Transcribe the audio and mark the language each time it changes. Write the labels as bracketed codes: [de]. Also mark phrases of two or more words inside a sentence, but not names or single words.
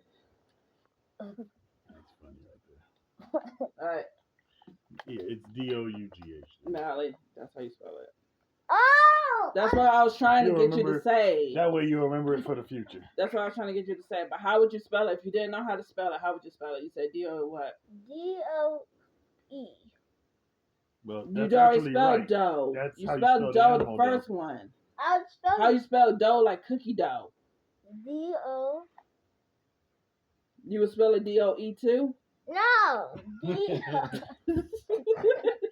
[en] That's funny right there. Alright, Yeah, it's D-O-U-G-H. Nally. That's how you spell it. Oh! That's what I was trying to You get you to remember- say. That way you'll remember it for the future. That's what I was trying to get you to say. But how would you spell it? If you didn't know how to spell it, how would you spell it? You said D-O what? D-O-E. Well, You that's already actually spelled right. dough. That's You how you spelled spell the dough the animal first dough. one. I would spell How you spell dough like cookie dough? D-O. You would spell it D-O-E too? No! D-O.